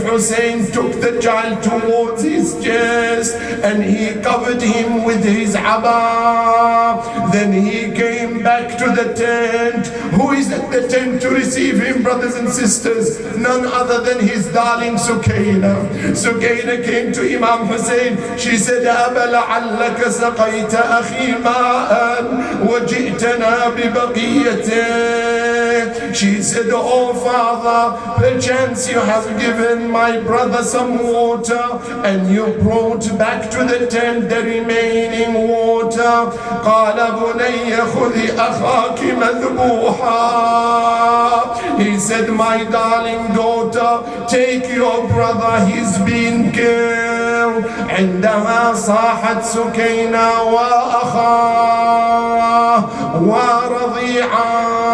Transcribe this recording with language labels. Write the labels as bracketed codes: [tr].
[en] Hussein took the child towards his chest and he covered him with his abba. Then he came back to the tent. Who is at the tent to receive him, brothers and sisters? None other than his darling Sukayna. Sukayna came to Imam Hussein. She said, [ar] أَبَا لَعَلَّكَ سَقَيْتَ أَخِي مَاءً وَجِئْتَنَا بِبَقِيَّتِهِ. [en] She said, oh father, perchance you have given my brother some water and you brought back to the tent the remaining water. [ar] قال بني خذي أخاك مذبوحا. [en] He said, my darling daughter, take your brother, he's been killed. [ar] عندها صاحت سكينة وأخاه ورضيعا.